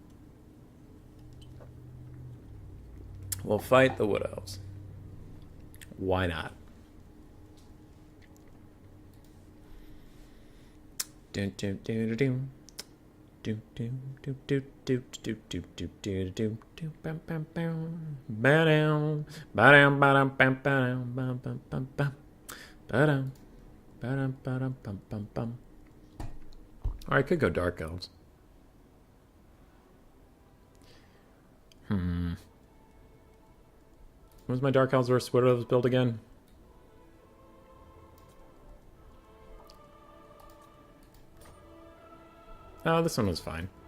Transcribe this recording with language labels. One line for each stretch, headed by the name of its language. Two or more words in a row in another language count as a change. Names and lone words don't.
English: We'll fight the Wood Elves. Why not? Dun, dun, dun, dun, dun. Do do do do do do do do do do bam bam bam ba-dum ba-dum ba-dum bam ba-dum bam bam bam bam ba-dum ba-dum ba-dum bam bam bam. Or I could go Dark Elves. What was my Dark Elves versus Wood Elves build again? Oh, this one was fine.